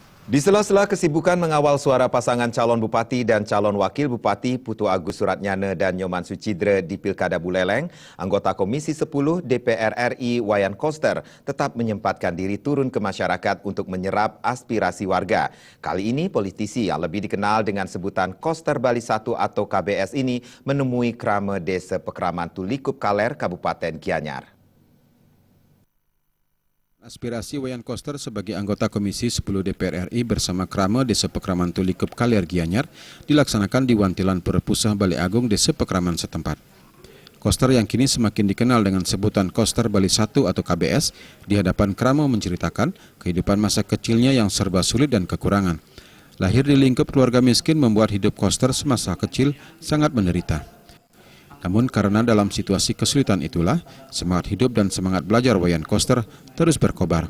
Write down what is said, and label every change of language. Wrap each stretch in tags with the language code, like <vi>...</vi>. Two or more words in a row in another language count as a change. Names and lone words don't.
<id>Di sela-sela kesibukan mengawal suara pasangan calon bupati dan calon wakil bupati Putu Agus Suratnyana dan Nyoman Sucidre di Pilkada Buleleng, anggota Komisi 10 DPR RI Wayan Koster tetap menyempatkan diri turun ke masyarakat untuk menyerap aspirasi warga. Kali ini politisi yang lebih dikenal dengan sebutan Koster Bali 1 atau KBS ini menemui Krame Desa Pekraman Tulikup Kaler, Kabupaten Gianyar. Aspirasi Wayan Koster sebagai anggota Komisi 10 DPR RI bersama Krame Desa Pekraman Tulikup Kaler Gianyar dilaksanakan di Wantilan Purpusah Balai Agung Desa Pekraman setempat. Koster yang kini semakin dikenal dengan sebutan Koster Bali 1 atau KBS di hadapan Krame menceritakan kehidupan masa kecilnya yang serba sulit dan kekurangan. Lahir di lingkup keluarga miskin membuat hidup Koster semasa kecil sangat menderita. Namun karena dalam situasi kesulitan itulah, semangat hidup dan semangat belajar Wayan Koster terus berkobar.</id>